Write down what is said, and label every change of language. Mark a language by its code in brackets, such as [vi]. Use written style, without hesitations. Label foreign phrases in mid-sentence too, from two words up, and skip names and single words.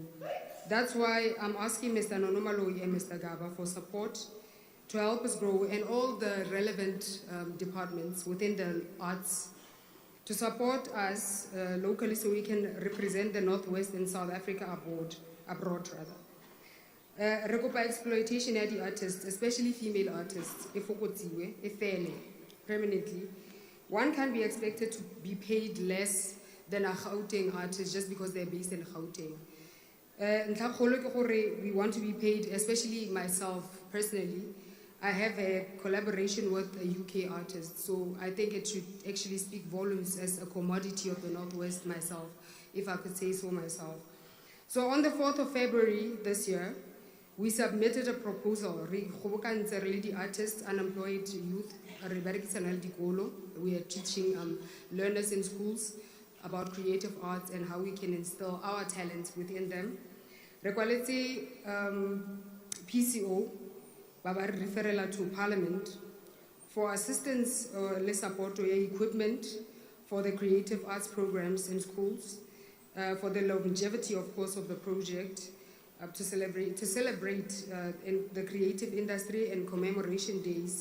[en] That's why I'm asking Mr. Nonomaloi and Mr. Gaba for support to help us grow, and all the relevant departments within the arts to support us locally so we can represent the Northwest and South Africa abroad. [tn] Re kopa exploitation ya di artists, [en] especially female artists, [tn] e fokotsiwe, e fele permanently. [en] One can be expected to be paid less than a Gauteng artist just because they're based in Gauteng. [tn] Ntlha kgolo ke gore [en] we want to be paid, especially myself personally. I have a collaboration with a UK artist, so I think it should actually speak volumes as a commodity of the Northwest myself, if I could say so myself. So on the 4th of February this year, we submitted a proposal. [tn] Re kgobokantse re le di-artists, [en] unemployed youth, [tn] re berekisana le dikolo. [en] We are teaching learners in schools about creative arts and how we can instill our talents within them. [tn] Re kwaletse [en] PCO, Baba referral to Parliament for assistance le support to equipment for the creative arts programs in schools, for the longevity, of course, of the project, to celebrate in the creative industry and commemoration days.